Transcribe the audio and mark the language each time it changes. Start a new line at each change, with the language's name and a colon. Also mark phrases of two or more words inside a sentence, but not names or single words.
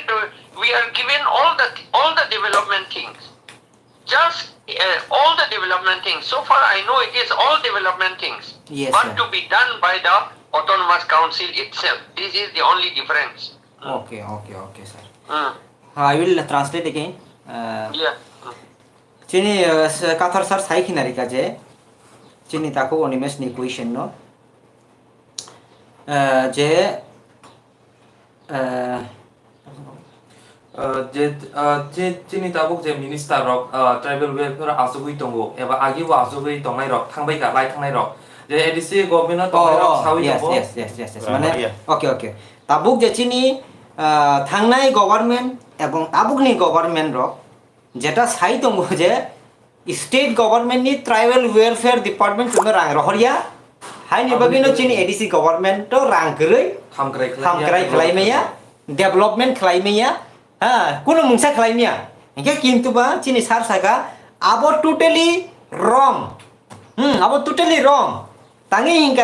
English: We are given all the development things. Just all the development things. So far, I know it is all development things. Yes, but sir. to be done by the autonomous council itself. This is the only difference. Okay, sir. Mm. I will translate again. Yeah.
Kok Borok: Chini kathar sir sai khinari ka je chini tako Onimes ni
English: question no
Kok Borok: je je chini tabuk je minister rok
English: tribal welfare
Kok Borok: asugui tongo eba agi wa asugui tongnai rok thangbai ka lai thangnai rok je
English: ADC government
Kok Borok: tongnai rok sawi tongo
English: yes. Mane okay.
Kok Borok: Tabuk je chini थांनाय गभर्नमेंट एवं ताबुकनि गभर्नमेंट रक जेटा साइ दङ जे
English: State Government
Kok Borok: नि
English: Tribal Welfare Department
Kok Borok: जों रां रहरिया हाइनि बगिनो चिनि
English: ADC Government
Kok Borok: तो रां गरै हामग्राय खलाइमैया डेभलपमेंट खलाइमैया हा कुनो मुंसा खलाइमैया इनके किन्तु बा चिनि सार सागा आबो टोटली रंग आबो टोटली रंग तांगे हिंका